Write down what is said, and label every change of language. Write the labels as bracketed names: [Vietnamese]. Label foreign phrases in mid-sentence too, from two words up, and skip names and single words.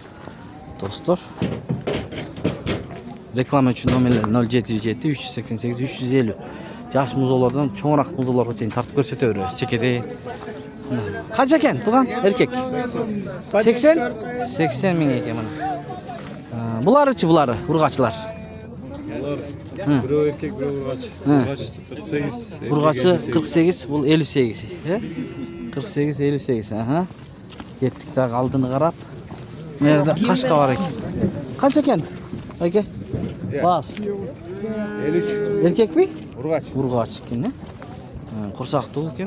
[Kyrgyz] Достор. Реклама үчүн номерлер 077 388 350. Жаш музоолордон чоңурак музоолорго чейин тартып көрсөтө беребиз. Чекеде. Канча экен тууган эркек? 80 миң экен мына. Буларычы ургачылар. Бири эркек, бири ургач. Ургачысы 48. Ургачы 48, бул 58. 48, 58. Аха. Кеттик дагы алдыны карап. Мына кашка бар экен. Канча экен? Байке? Бас. 53. Эркекпи? Urgaç. Ургач экен, курсактуу экен.